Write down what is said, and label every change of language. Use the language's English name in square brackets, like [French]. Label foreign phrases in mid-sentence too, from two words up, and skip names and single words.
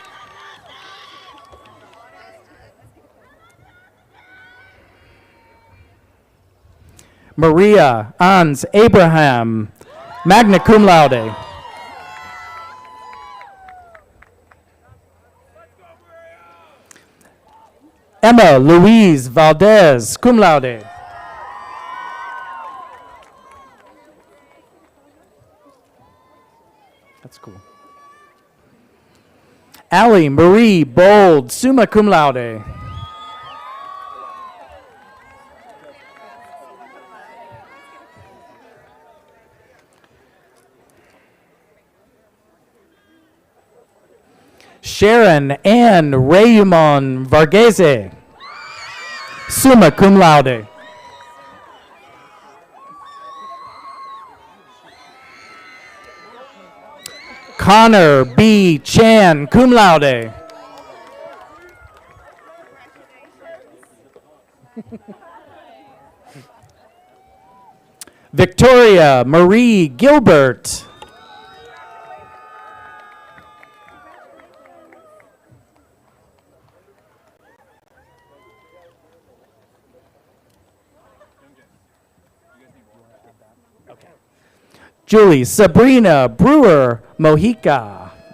[English] Maria Ans Abraham, [Latin] magna cum laude. [English] Emma Louise Valdez, [Latin] cum laude. [English] That's cool. Allie Marie Bold, [Latin] summa cum laude. [English] Sharon Ann Raymond Varghese, [Latin] summa cum laude. [English] Connor B. Chan, [Latin] cum laude. [English] Victoria Marie Gilbert. Julie Sabrina Brewer Mojica.